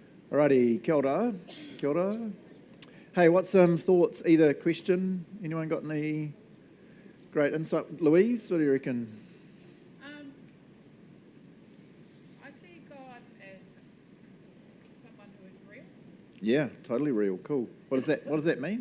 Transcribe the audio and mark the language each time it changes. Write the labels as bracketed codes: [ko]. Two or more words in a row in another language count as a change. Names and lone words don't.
[en] Alrighty, [mi] kia ora. Kia ora. [en] Hey, what's some thoughts, either question? Anyone got any great insight? Louise, what do you reckon? I see God as someone who is real. Yeah, totally real. Cool. What does that mean?